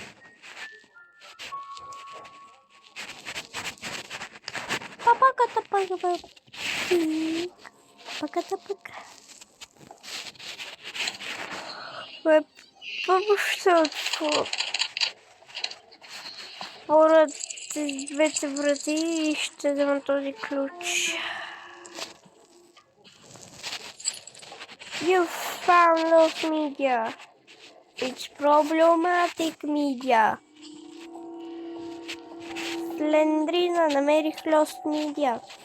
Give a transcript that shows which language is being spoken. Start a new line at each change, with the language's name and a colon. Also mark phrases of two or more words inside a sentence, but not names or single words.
Bulgarian: Въобще отворят двете врати и ще взема този ключ.
English: You found lost media. It's problematic media.
Bulgarian: Слендрина, намерих
English: lost media.